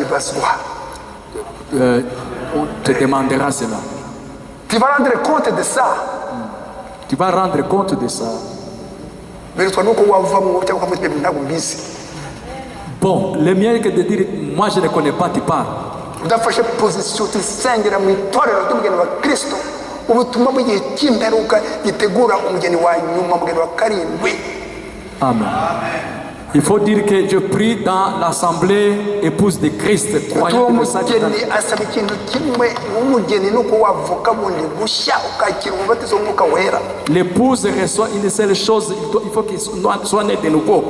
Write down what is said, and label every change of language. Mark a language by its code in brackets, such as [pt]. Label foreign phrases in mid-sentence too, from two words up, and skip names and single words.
[fr] te demandera cela. Tu vas rendre compte de ça. Tu vas rendre compte de ça. Bon, le mieux que de dire, moi je ne connais pas, tu parles. [rw] Udafashe position tusengera mu itorero ry'umugeni wa Kristo, ubutumwa bw'igihe cy'imperuka gitegura umugeni wa nyuma, umugeni wa karindwi. Amen. [fr] Il faut dire que je prie dans l'assemblée épouse de Christ. L'épouse reçoit une seule chose, il faut qu'il soit né de nouveau.